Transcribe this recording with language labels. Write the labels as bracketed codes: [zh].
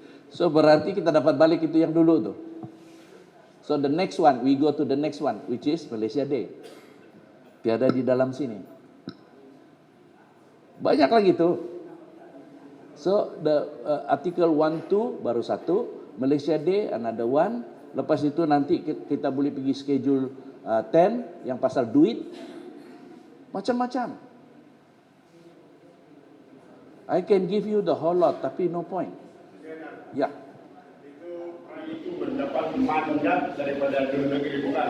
[ms] So berarti kita dapat balik itu yang dulu tuh. [en] So the next one, we go to the next one, which is Malaysia Day. [ms] Tiada di dalam sini. Banyak lagi tuh. [en] So the article 1, 2 [ms] baru satu, [en] Malaysia Day another one. [ms] Lepas itu nanti kita boleh pergi schedule 10 yang pasal duit. Macam-macam. [en] I can give you the whole lot tapi no point. [ms] Ya. Itu mendapat mandat daripada Dun Negeri, bukan?